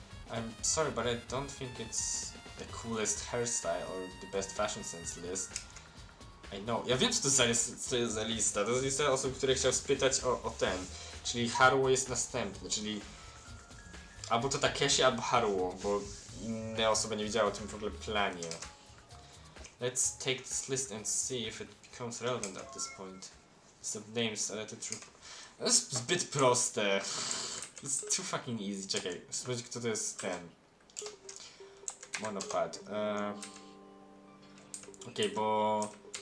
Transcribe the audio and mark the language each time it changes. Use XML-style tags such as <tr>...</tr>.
<en>I'm sorry, but I don't think it's the coolest hairstyle or the best fashion sense list. I know.</en> <pl>Ja wiem, co to jest za lista. To jest lista osób, które chciał spytać o ten. Czyli Haruo jest następny, czyli albo to Takeshi, albo Haruo, bo inne osoby nie wiedziały o tym w ogóle planie.</pl> <en>Let's take this list and see if it becomes relevant at this point. List of names added through...</en> <pl>To jest zbyt proste.</pl> <en>It's too fucking easy.</en> <pl>Czekaj, sprawdź, kto to jest ten. Monopad. Okej, bo...</pl>